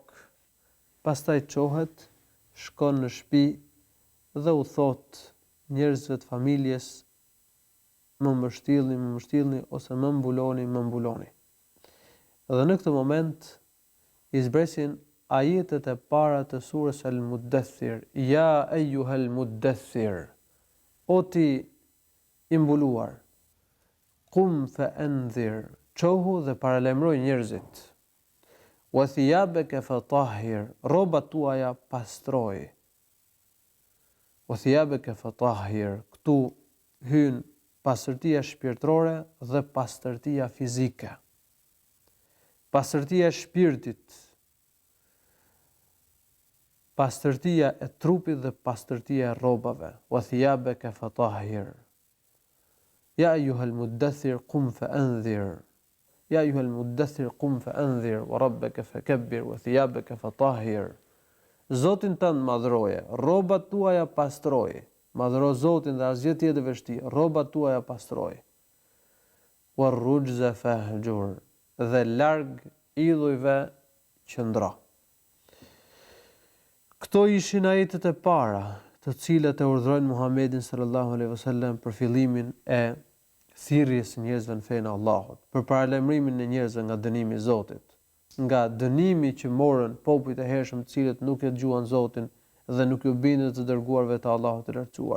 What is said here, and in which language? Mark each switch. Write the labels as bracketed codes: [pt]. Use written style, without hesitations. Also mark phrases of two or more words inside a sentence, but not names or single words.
[sq] Pastaj çohet, shkon në shtëpi dhe u thot njerëzve të familjes, më mbështillni ose më mbuloni. Dhe në këtë moment i zbresin ajetet e para të surës Al-Muddathir, [ar] يا أيها المدثر, [sq] o ti i mbuluar, [ar] قم فأنذر, [sq] çohu dhe paralajmëroj njerëzit. [ar] وثيابك فطهر, [sq] rrobat tuaja pastroj. [ar] وثيابك فطهر, [sq] këtu hyn pastërtia shpirtërore dhe pastërtia fizike. Pastërtia e shpirtit, pastërtia e trupit dhe pastërtia e rrobave. [ar] وثيابك فطهر. يا أيها المدثر قم فأنذر. يا أيها المدثر قم فأنذر وربك فكبر وثيابك فطهر. [sq] Zotin tënd madhroje, rrobat tuaja pastroje. Madhro Zotin dhe asgjë tjetër vështirë, rrobat tuaja pastroje. [ar] والرجز فاهجر, [sq] dhe larg idhujve qëndro. Këto ishin ajetet e para, të cilat e urdhërojnë Muhamedit [ar] صلى الله عليه وسلم [sq] për fillimin e thirrjes së njerëzve në fenë e Allahut, për paralajmërimin e njerëzve nga dënimi i Zotit, nga dënimi që morën popujt e hershëm, të cilët nuk e dëgjuan Zotin dhe nuk u bindën të dërguarve të Allahut të lartësuar.